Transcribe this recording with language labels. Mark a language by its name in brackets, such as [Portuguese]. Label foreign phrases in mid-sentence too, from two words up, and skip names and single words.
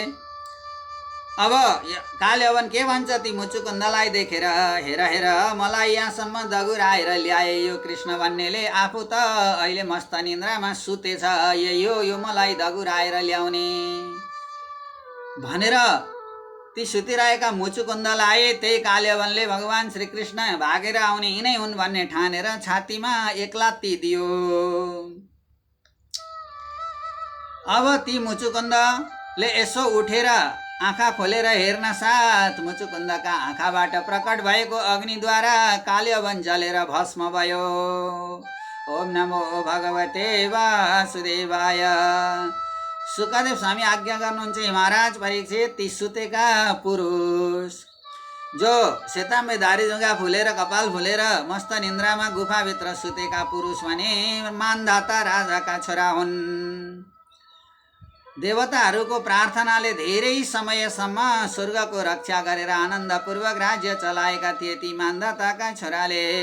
[Nepali] अब काल्यवन के भन्छ ती मुचुकुन्दलाई देखेर, हेर हेर, मलाई यहाँसम्म दगुराएर ल्याए यो कृष्ण भन्नेले, आफू त अहिले मस्त निन्द्रामा सुतेछ, यो मलाई दगुराएर ल्याउने भनेर ती सुतिरहेका मुचुकुन्दलाई त्यही कालेवनले भगवान श्रीकृष्ण भागेर आउने यिनै हुन् भन्ने ठानेर छातीमा एक लात्ती दियो। अब ती मुचुकुन्दले यसो उठेर आँखा खोलेर हेर्न साथ मुचुकुन्दका आँखाबाट प्रकट भएको अग्निद्वारा कालेवन जलेर भस्म भयो। [Sanskrit] ओम नमो भगवते वासुदेवाय। [Nepali] सुखदेव स्वामी आज्ञा गर्नुहुन्छ, महाराज परीक्षित, ती सुतेका पुरुष जो सेताम्बे दारी जुङ्गा फुलेर कपाल फुलेर मस्त निन्द्रामा गुफाभित्र सुतेका पुरुष भने मानधाता राजाका छोरा हुन्। देवताहरूको प्रार्थनाले धेरै समयसम्म स्वर्गको रक्षा गरेर आनन्दपूर्वक राज्य चलाएका थिए ती मानधाताका छोराले।